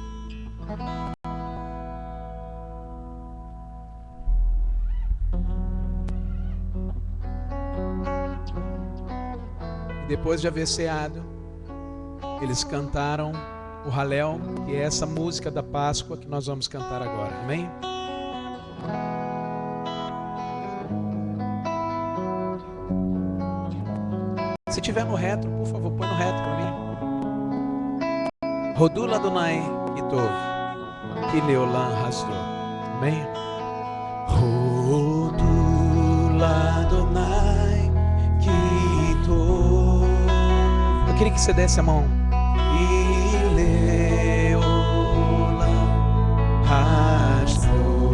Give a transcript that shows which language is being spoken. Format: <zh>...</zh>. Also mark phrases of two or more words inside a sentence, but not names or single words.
<pt>E depois de haver ceado, eles cantaram o Halel, que é essa música da Páscoa que nós vamos cantar agora. Amém? Se tiver no retro, por favor, põe no retro para mim.</pt> <he>הודו לאדוני כי טוב, כי לעולם חסדו. Amém? הודו לאדוני כי טוב.</he> <pt>Eu queria que você desse a mão.</pt> <he>כי לעולם חסדו.</he>